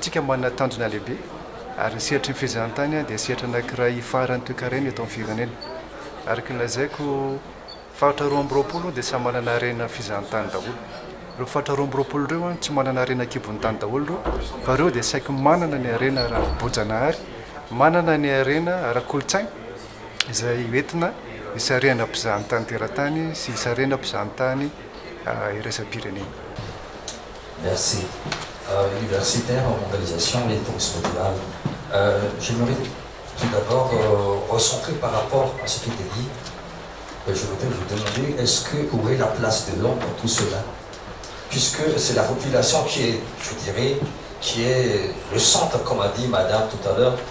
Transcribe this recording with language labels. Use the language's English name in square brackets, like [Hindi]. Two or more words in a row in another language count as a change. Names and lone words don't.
[Malagasy] tsika manana tanjona lehibe ary ny sehatry ny fizahantany dia sehatra anankiray hifarany toe-karena eto amin'ny firenena araka ny lazaiko fahatra 20 dia samy manana arena fizahantany daholo ireo fahatra 20 ireo tsy manana arena kibon'ny tany daholo ireo fa ireo dia saika manana ny arena ara-boajanahary manana ny arena ara-kolontsaina izay hoentina hisarihana mpizahantany teratany sy hisarihana mpizahantany iraisam-pirenena. [French] Merci. Universitaire en mondialisation et tourisme durable. J'aimerais tout d'abord recentrer par rapport à ce qui était dit. Je voudrais vous demander, est-ce que où est la place de l'homme dans tout cela? Puisque c'est la population qui est, je dirais, qui est le centre, comme a dit Madame tout à l'heure.